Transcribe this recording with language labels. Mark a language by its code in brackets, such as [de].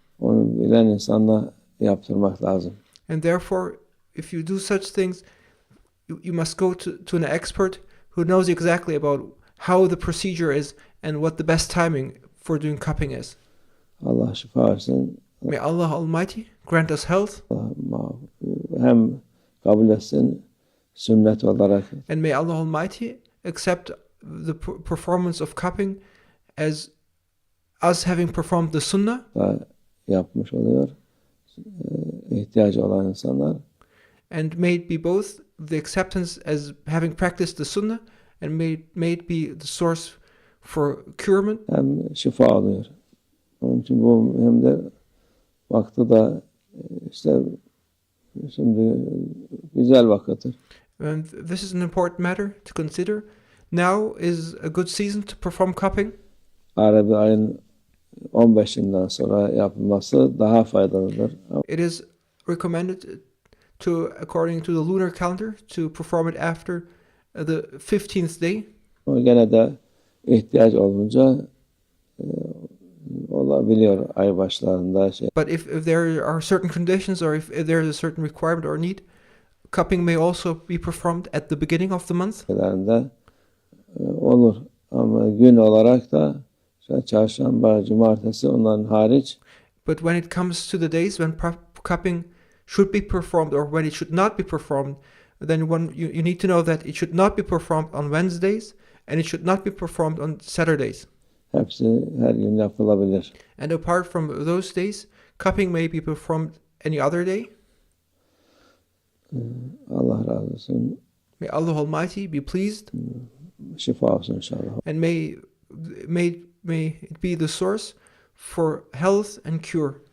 [tr] onu bilen insanla yaptırmak lazım. [en] And therefore, if you do such things, you must go to an expert who knows exactly about how the procedure is and what the best timing for doing cupping is. [tr] Allah şifa versin. [en] May Allah Almighty grant us health. [tr] Hem kabul etsin sünnet olarak. [en] And may Allah Almighty accept the performance of cupping as us having performed the sunnah. [tr] Yapmış oluyor. İhtiyacı olan insanlar. [en] And may it be both the acceptance as having practiced the sunnah, and may it be the source for curement. [tr] Hem şifa oluyor. Onun için bu hem de vakti da işte şimdi güzel vakittir. [en] And this is an important matter to consider. Now is a good season to perform cupping. [tr] Arabi ayın 15'inden sonra yapılması daha faydalıdır. [en] It is recommended according to the lunar calendar, to perform it after the 15th day. [tr] Ama gene de ihtiyaç olunca olabiliyor ay başlarında şey. [en] But if there are certain conditions, or if there is a certain requirement or need, cupping may also be performed at the beginning of the month. [tr] Olur ama gün olarak da çarşamba, cumartesi onların hariç. [en] But when it comes to the days when cupping should be performed or when it should not be performed, then you need to know that it should not be performed on Wednesdays and it should not be performed on Saturdays. [tr] Hepsi her gün yapılabilir. [en] And apart from those days, cupping may be performed any other day. [tr] Allah razı olsun. [en] May Allah Almighty be pleased. [tr] Şifa olsun inşallah. [en] And may it be the source for health and cure.